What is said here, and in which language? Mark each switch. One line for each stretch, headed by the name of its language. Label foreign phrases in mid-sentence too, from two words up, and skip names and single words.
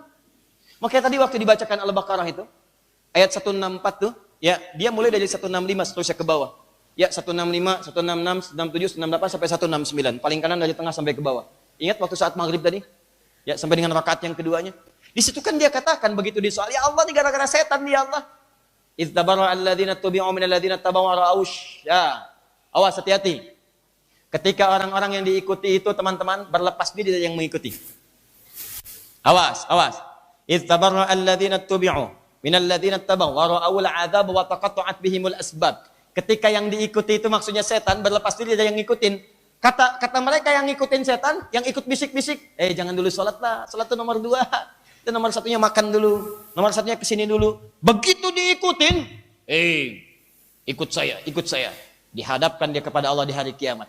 Indonesian: Makanya tadi waktu dibacakan Al-Baqarah itu, ayat 164 tuh, ya dia mulai dari 165 seterusnya ke bawah. Ya 165, 166, 167, 168 sampai 169. Paling kanan dari tengah sampai ke bawah. Ingat waktu saat maghrib tadi? Ya, sampai dengan rakaat yang keduanya. Di situ kan dia katakan begitu disoal, ya Allah ini gara-gara setan ya Allah.
Arabic: إذ تبرأ الذين اتبعوا من الذين اتبعوا ورأوا.
Indonesian: Ya. Awas hati-hati. Ketika orang-orang yang diikuti itu teman-teman berlepas diri dari yang mengikuti. Awas.
Arabic: إذ تبرأ الذين اتبعوا من الذين اتبعوا ورأوا العذاب وتقطعت بهم الأسباب.
Indonesian: Ketika yang diikuti itu maksudnya setan berlepas diri dari yang ngikutin. Kata mereka yang ngikutin setan, yang ikut bisik-bisik, jangan dulu sholat lah, sholat itu nomor 2, itu nomor satunya makan dulu, nomor satunya kesini dulu. Begitu diikutin, ikut saya, dihadapkan dia kepada Allah di hari kiamat.